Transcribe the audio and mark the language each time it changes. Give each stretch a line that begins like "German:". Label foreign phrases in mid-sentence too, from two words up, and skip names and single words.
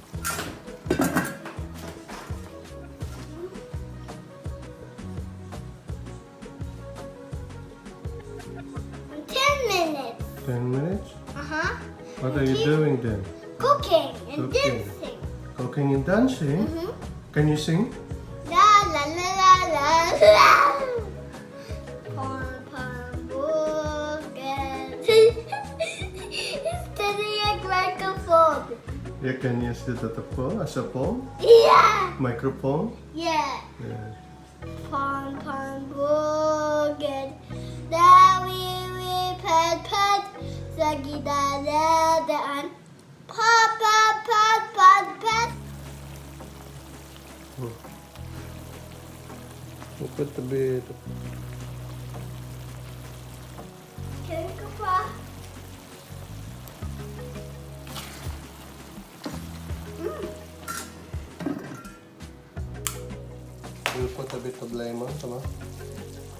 English: In 10 minutes. 10 minutes? Uh-huh. What are you doing then? Cooking and Cooking. dancing. Cooking and dancing? Can you sing? La la la la la la. Pom pom boogie. It's turning like microphone. You can use it as a phone? Yeah. Microphone? Yeah. Yeah. Pom pom boogie. Da wee pat pat. Saggy da da da and pat pat pat pat pat. You put a bit. Can you go, Pa? We'll put a bit of lemon, come on.